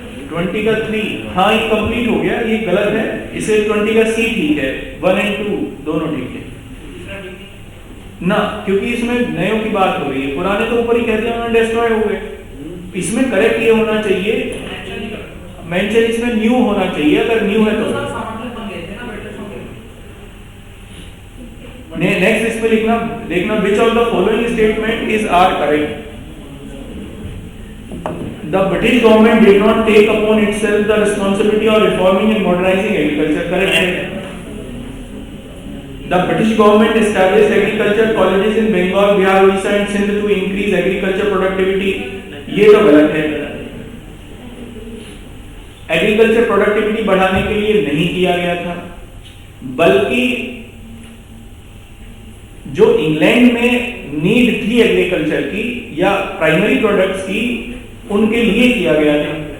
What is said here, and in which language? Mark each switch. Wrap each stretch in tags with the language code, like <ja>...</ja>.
<hi>20 का 3, हाँ ये कंप्लीट हो गया, ये गलत है, इसे 20 का C ठीक है, 1 और 2 दोनों ठीक है ना, क्योंकि इसमें नयों की बात हो रही है। पुराने तो ऊपर ही कहते हैं उन्होंने डिस्ट्रॉय हो गए। इसमें करेक्ट ये होना चाहिए, मेंशन इसमें न्यू होना चाहिए, अगर न्यू है तो।</hi> <en>next</en> <hi>इसमें लिखना, देखना</hi> <en>which of the following statement is are correct. The British government did not take upon itself the responsibility of reforming and modernizing agriculture. Correct</en> <hi>है?</hi> <en>The British government established agriculture colleges in Bengal, Bihar, Odisha and Sindh to increase agriculture productivity.</en> <hi>ये तो गलत है। Agriculture productivity बढ़ाने के लिए नहीं किया गया था, बल्कि जो इंग्लैंड में नीड थी एग्रीकल्चर की या प्राइमरी प्रोडक्ट्स की, उनके लिए किया गया था।</hi>